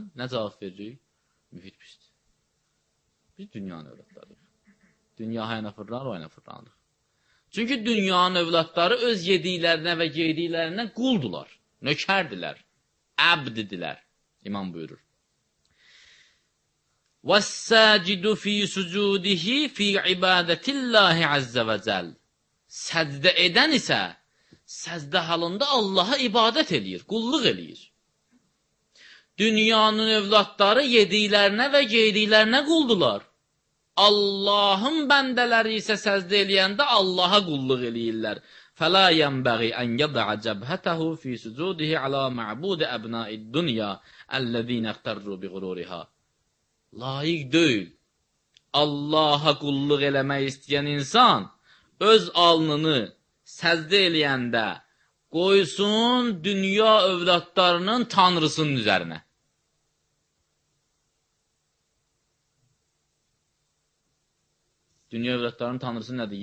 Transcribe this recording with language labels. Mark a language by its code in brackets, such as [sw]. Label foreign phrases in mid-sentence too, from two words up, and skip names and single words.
[az] Nə cavab veririk? Müfid pisdir. Biz dünyanın övladlarıyıq. Dünya hayana fırlanır, o hayana fırlanır. Çünki dünyanın övladları öz yediklərinə və geydiklərinə quldular, nökərdilər, əbdidilər. İmam buyurur. [ar] وَالسَّاجِدُ فِي سُجُودِهِ فِي عِبَادَةِ اللّٰهِ عَزَّ وَجَلْ. [az] Səcdə edən isə, səcdə halında Allaha ibadət eləyir, qulluq eləyir. Dünyanın övladları yediklərinə və geydiklərinə quldular. Allahın bəndələri isə səzdə eləyəndə Allaha qulluq eləyirlər. [ar] فَلَا يَنْبَغِ أَنْ يَضَعَ جَبْهَتَهُ فِي سُجُودِهِ عَلَى مَعْبُودِ أَبْنَاءِ الدُّنْيَا الَّذ۪ينَ اَخْتَرُّوا بِغُرُورِهَا. [az] Layiq deyil. Allaha qulluq eləmək istəyən insan öz alnını səzdə eləyəndə qoysun dünya övladlarının tanrısının üzərinə. Dünya övladlarının tanrısı nədir?